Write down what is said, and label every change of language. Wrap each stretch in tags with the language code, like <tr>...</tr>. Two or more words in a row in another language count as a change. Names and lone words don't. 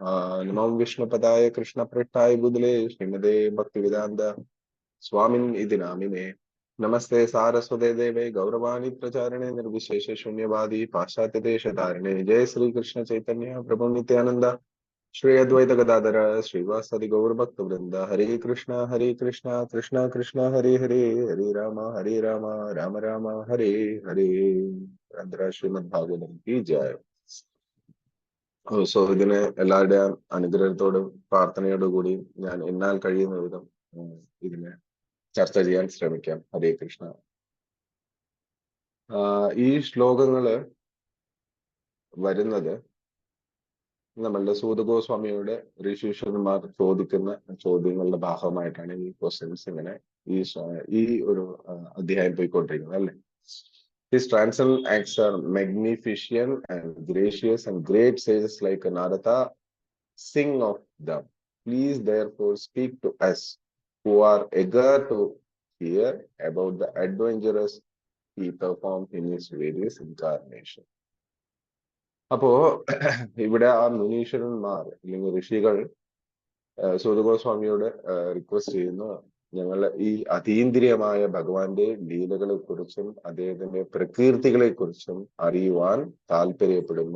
<sa>नमो विष्णुपदाय कृष्णपृष्ठाय बुधले श्रीमते भक्तिवेदान्त स्वामिन् इति नामिने. नमस्ते सारस्वते देवे गौरवाणी प्रचारिणे निर्विशेष शून्यवादी पाश्चात्य देशधारिणे. जय श्री कृष्ण चैतन्य प्रभु नित्यानंद श्री अद्वैत गदाधर श्रीवासदि गौर भक्त वृंद. हरे कृष्ण कृष्ण कृष्ण हरे हरे हरे राम राम राम हरे हरे.</sa> <hi>ശ്രീമദ് ഭാഗവതം की जय.</hi> <ml>സോ ഇതിനെ എല്ലാവരുടെയും അനുഗ്രഹത്തോടും പ്രാർത്ഥനയോടും കൂടി ഞാൻ എന്നാൽ കഴിയുന്ന വിധം ഇതിനെ ചർച്ച ചെയ്യാൻ ശ്രമിക്കാം.</ml> <sa>ഹരേ കൃഷ്ണ.</sa> <ml>ഈ ശ്ലോകങ്ങള് വരുന്നത് നമ്മളുടെ സൂത ഗോസ്വാമിയുടെ ഋഷീശ്വരന്മാർ ചോദിക്കുന്ന ചോദ്യങ്ങളുടെ ഭാഗമായിട്ടാണ് ഈ ക്വസ്റ്റ്യൻസ് ഇങ്ങനെ ഈ ഒരു അധ്യായം പോയിക്കൊണ്ടിരിക്കുന്നത്, അല്ലെ?</ml> <en>His transcendental acts are magnificent and gracious, and great sages like Narada sing of them. Please therefore speak to us who are eager to hear about the adventures he performed in his various incarnations.</en> <ml>അപ്പോ ഇവിടെ ആ മുനീശ്വരന്മാർ അല്ലെങ്കിൽ ഋഷികൾ സൂതഗോസ്വാമിയോട് റിക്വസ്റ്റ് ചെയ്യുന്നു, ഞങ്ങൾ ഈ അതീന്ദ്രിയമായ ഭഗവാന്റെ ലീലകളെ കുറിച്ചും അദ്ദേഹത്തിന്റെ പ്രകീർത്തികളെ കുറിച്ചും അറിയുവാൻ താല്പര്യപ്പെടുന്നു.</ml>